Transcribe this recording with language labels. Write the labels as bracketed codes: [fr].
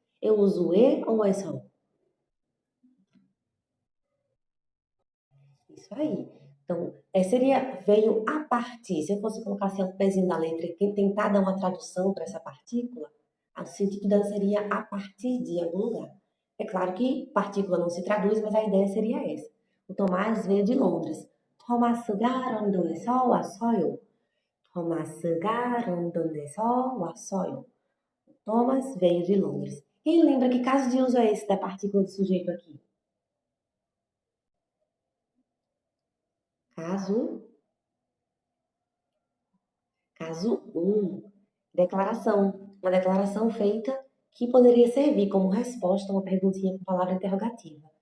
[pt] Eu uso E ou E só? Isso aí. Então, seria veio a partir. Se eu fosse colocar assim um pezinho da letra e tentar dar uma tradução para essa partícula, o sentido dela seria a partir de algum lugar. É claro que partícula não se traduz, mas a ideia seria essa. O Tomás veio de Londres. [ko] 토마스가 런던에서 왔어요. 토마스가 런던에서 왔어요. [pt] Thomas veio de Londres. Quem lembra que caso de uso é esse da partícula do sujeito aqui? Caso Caso um, declaração. Uma declaração feita que poderia servir como resposta a uma perguntinha com palavra interrogativa.